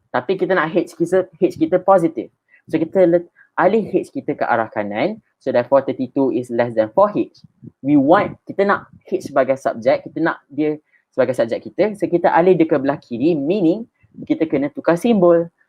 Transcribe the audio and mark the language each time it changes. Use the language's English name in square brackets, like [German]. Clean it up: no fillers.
[Malay] Tapi kita nak H kita positif. So kita alih H kita ke arah kanan. [English] So therefore 32 is less than 4H. [Malay] Kita nak H sebagai subjek, kita nak dia sebagai subjek kita, so kita alih dia ke belah kiri, meaning kita kena tukar simbol.